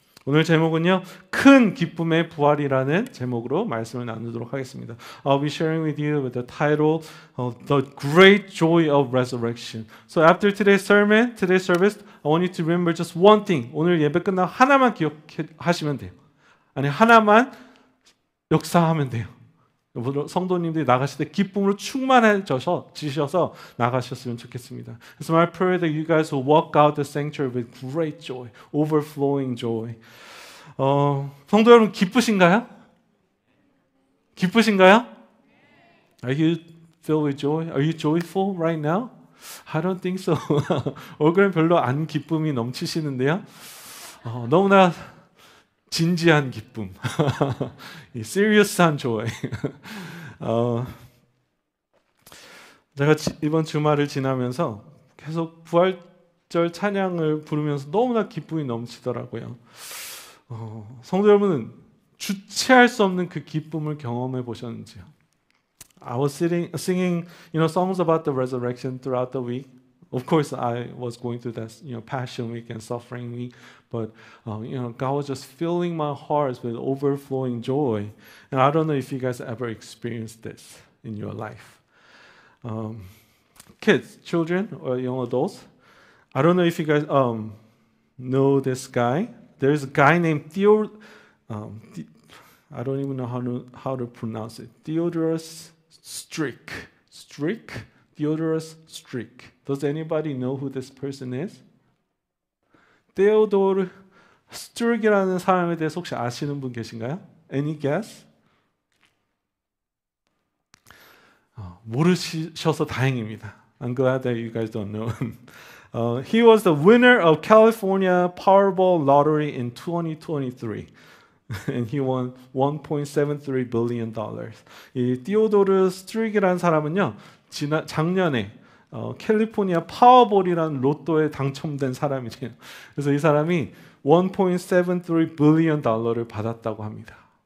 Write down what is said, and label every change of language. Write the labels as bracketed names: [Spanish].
[Korean] 오늘 제목은요, 큰 기쁨의 부활이라는 제목으로 말씀을 나누도록 하겠습니다. [English] I'll be sharing with you with the title of The Great Joy of Resurrection. So after today's sermon, today's service, I want you to remember just one thing. [Korean] 오늘 예배 끝나고 하나만 기억하시면 돼요. 아니, 하나만 역사하면 돼요. 성도님들이 나가실 때 기쁨으로 충만해지셔서 나가셨으면 좋겠습니다. [English] So my prayer that you guys will walk out the sanctuary with great joy, overflowing joy. [Korean] 성도 여러분 기쁘신가요? [English] 기쁘신가요? Are you filled with joy? Are you joyful right now? I don't think so. [Korean] 얼굴은 별로 안 기쁨이 넘치시는데요. 너무나 진지한 기쁨, 이 serious한 joy. 제가 이번 주말을 지나면서 계속 부활절 찬양을 부르면서 너무나 기쁨이 넘치더라고요. 성도 여러분은 주체할 수 없는 그 기쁨을 경험해 보셨는지요? [English] I was singing, songs about the resurrection throughout the week. Of course, I was going through that, Passion Week and Suffering Week, but God was just filling my heart with overflowing joy. And I don't know if you guys ever experienced this in your life. Kids, children, or young adults, I don't know if you guys know this guy. There's a guy named Theo. I don't even know how to pronounce it. Theodorus Strick. Theodorus Strick. Does anybody know who this person is? [Korean] Theodore Strick이라는 사람에 대해서 혹시 아시는 분 계신가요? [English] Any guess? [Korean] 모르셔서 다행입니다. [English] I'm glad that you guys don't know him. He was the winner of California Powerball lottery in 2023. And he won $1.73 billion. [Korean] 이 디오도르 스트릭이라는 사람은요, 작년에 캘리포니아 파워볼이라는 로또에 당첨된 사람이에요. 그래서 이 사람이 $1.73 billion 달러를 받았다고 합니다.